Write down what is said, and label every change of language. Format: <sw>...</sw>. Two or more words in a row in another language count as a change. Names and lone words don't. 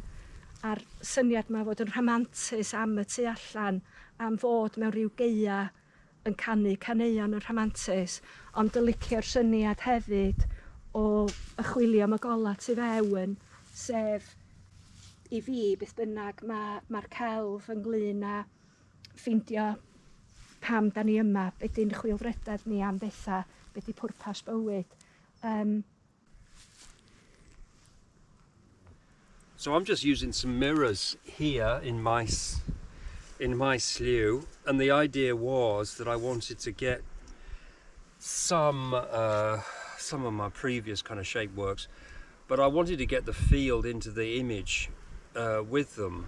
<cy>A'r syniad yma fod yn rhamantus am y tu allan, am fod mewn rhyw geia yn canu caneuon yn rhamantus, ond licio'r syniad hefyd o ychwilio am y gola tu fewn, sef I fi beth bynnag mae'r celf ynglyn â ffeindio pam da ni yma, be di'n chwilfrydedd ni am betha, be di pwrpas bywyd.</cy> <en>So I'm just using some mirrors here in Maeslliw, and the idea was that I wanted to get some of my previous kind of shape works, but I wanted to get the field into the image with them.</en>